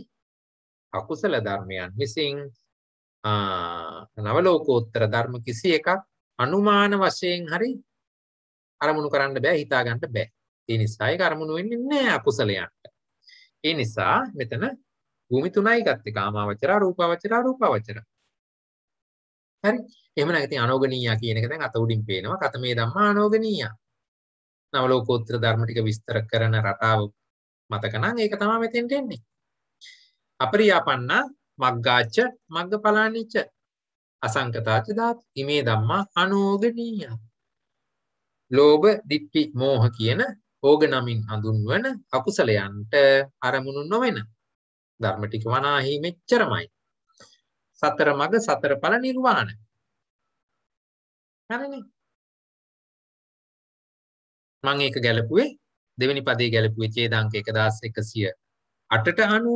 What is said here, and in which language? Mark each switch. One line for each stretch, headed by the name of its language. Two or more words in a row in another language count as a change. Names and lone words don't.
Sinhala: අකුසල ධර්මයන් විසින් නවලෝකෝත්තර ධර්ම කිසි එකක් අනුමාන වශයෙන් හරි අරමුණු කරන්න බෑ, හිතා ගන්න බෑ. ඒ නිසා ඒක අරමුණු වෙන්නේ නැහැ අකුසලයන්ට. ඒ නිසා මෙතන භූමි තුනයි ගත්තේ කාමාවචර රූපාවචර රූපාවචර. හරි. එහෙමනම් ඉතින් අනෝගනීය කියන එක දැන් අත උඩින් පේනවා.
Pali: කතමේ ධම්මා අනෝගනීය.
Sinhala: නවලෝකෝත්තර ධර්ම ටික විස්තර කරන රටාව මතක නම් ඒක තමයි මෙතෙන්ට එන්නේ.
Pali: අපරියාපන්න මග්ගාච මග්ගඵලානිච අසංකතාච ධාතු ඉමේ ධම්මා අනෝගනීය.
Sinhala: ලෝභ, ditthi, මෝහ කියන ඕග නමින් හඳුන්වන අකුසලයන්ට අරමුණු නොවන ධර්ම ටික වනාහි මෙච්චරමයි. සතර මග සතර ඵල නිර්වාණ. හරිනේ. මම ඒක ගැලපුවේ දෙවෙනි පදේ ගැලපුවේ ඡේදාංක 1108ට අනුව.